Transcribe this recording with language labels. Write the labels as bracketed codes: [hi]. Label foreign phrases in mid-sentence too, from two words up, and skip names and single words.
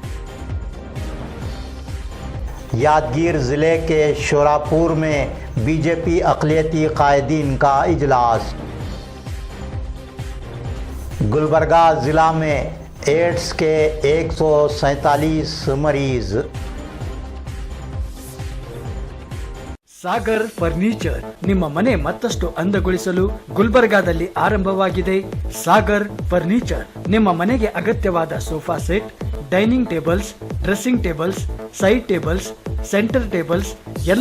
[ur] یادگیر ضلع کے شوراپور میں BJP اقلیتی قائدین کا اجلاس. گلبرگہ ضلع میں ایڈز کے 147 مریض. [kn] ಸಾಗರ್ ಫರ್ನಿಚರ್ ನಿಮ್ಮ ಮನೆ ಮತ್ತಷ್ಟು ಅಂದಗೊಳಿಸಲು ಗುಲ್ಬರ್ಗಾದಲ್ಲಿ ಆರಂಭವಾಗಿದೆ ಸಾಗರ್ ಫರ್ನಿಚರ್. ನಿಮ್ಮ ಮನೆಗೆ ಅಗತ್ಯವಾದ [en] sofa set, dining tables, dressing tables, side tables, center tables, [kn] ಎಲ್ಲ